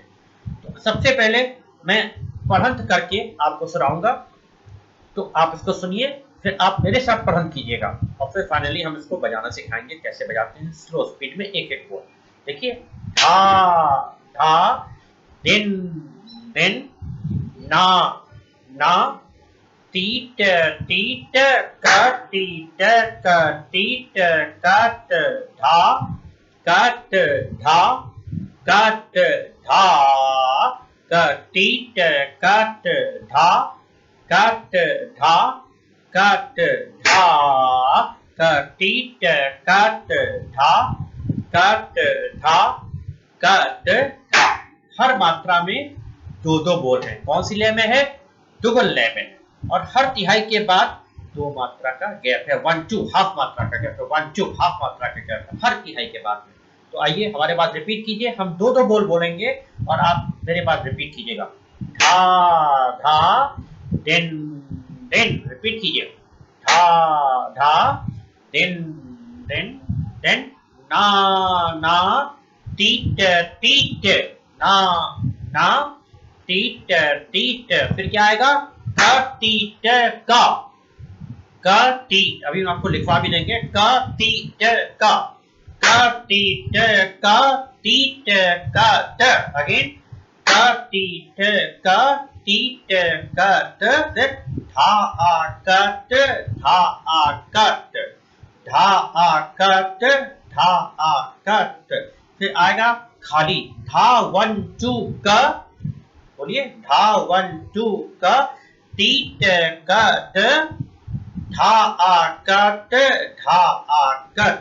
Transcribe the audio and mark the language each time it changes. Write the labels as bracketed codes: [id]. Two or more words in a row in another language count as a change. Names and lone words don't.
[hi] तो सबसे पहले मैं पढ़ंत करके आपको सुनाऊंगा, तो आप इसको सुनिए, फिर आप मेरे साथ पढ़ंत कीजिएगा और फिर फाइनली हम इसको बजाना सिखाएंगे कैसे बजाते हैं [en] slow speed [hi] में एक एक बोल। देखिए, धा धा दिन दिन ना ना टीट टीट कट टीट कट टीट कट धा कट धा कट धा कटीट कट धा कट धा कट धा कटीट कट धा कट धा कट धा। हर मात्रा में दो दो बोल है। कौन सी लय में है? दुगुन लय में है। और हर तिहाई के बाद दो मात्रा का गैप है, 1-2 हाफ मात्रा का गैप है, 1-2 हाफ मात्रा का गैप है हर तिहाई के बाद में। तो आइए हमारे पास रिपीट कीजिए, हम दो दो बोल बोलेंगे और आप मेरे पास रिपीट कीजिएगा। धा धा दिन दिन, रिपीट कीजिए। धा धा दिन दिन दिन। ना ना तीट तीट, ना ना तीट तीट। फिर क्या आएगा? क तीट का, क तीट, अभी हम आपको लिखवा भी देंगे। क तीट का, क तीट का, तीट का त। अगेन क तीट का, तीट का त। धा आ कट धा आ कट, धा आ कट धा आ कट। फिर आएगा खाली, धा 1-2 का, बोलिए धा 1-2 का, तीट कट धा आ कट धा आ कट।